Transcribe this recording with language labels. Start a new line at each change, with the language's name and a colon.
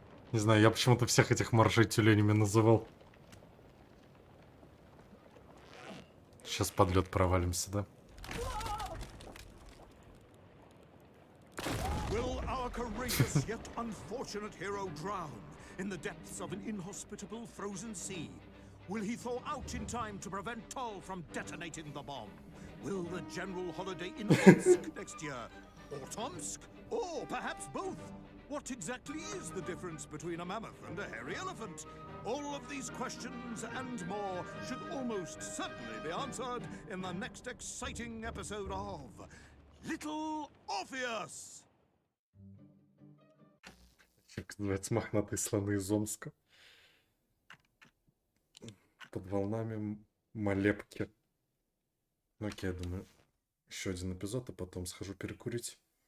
Russian: Не знаю, я почему-то всех этих моржей тюленями называл. Сейчас под лед провалимся, да?
English: Will our courageous yet unfortunate hero drown in the depths of an inhospitable frozen sea? Will he thaw out in time to prevent Toll from detonating the bomb? Will the general holiday in Minsk next year? Or Tomsk? Or perhaps both? What exactly is the difference between a mammoth and a hairy elephant? All of these questions and more should almost certainly be answered in the next exciting episode of Little Orpheus!
Russian: Как называется, мохнатые слоны из Омска. Под волнами Малепки. Ну окей, я думаю, еще один эпизод, а потом схожу перекурить.